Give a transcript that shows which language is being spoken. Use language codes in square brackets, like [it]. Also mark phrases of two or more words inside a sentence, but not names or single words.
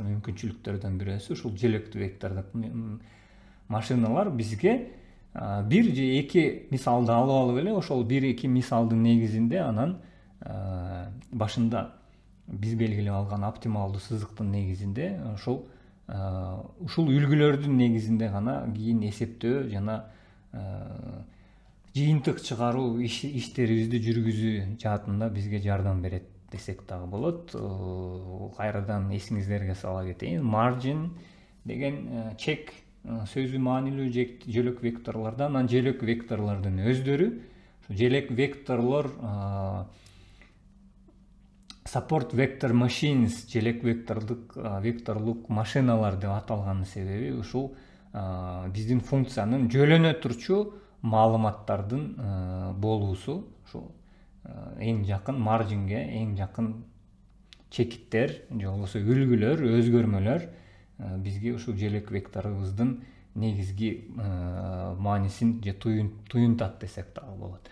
[ky] мүмкүнчүлүктөрдөн бирөөсү ушул желектүү вектордук машиналар бизге бир же эки мисалды алып алып эле ошол бир эки мисалдын негизинде анан башында биз белгилеп алган оптималдуу сызыктын негизинде ушул үлгүлөрдүн негизинде гана кийин эсептөө жана жыйынтык чыгаруу иштерибизди жүргүзүү жаатында бизге жардам берет десек дагы болот. Кайрадан эсиңиздерге сала кетейин. Margin деген чек сөзү маанилүү желек векторлордон, анан желек векторлордун өздөрү, желек векторлор [en] support vector machines, [ky] желек векторлук машиналар деп аталганын себеби ушул биздин функциянын жөлөнө турчу маалыматтардын болуусу. Ушул эң жакын маржинге эң жакын чекиттер же болбосо үлгүлөр, өзгөрмөлөр бизге ушул желек векторубуздун негизги маанисин же туюнтат десек дагы болот.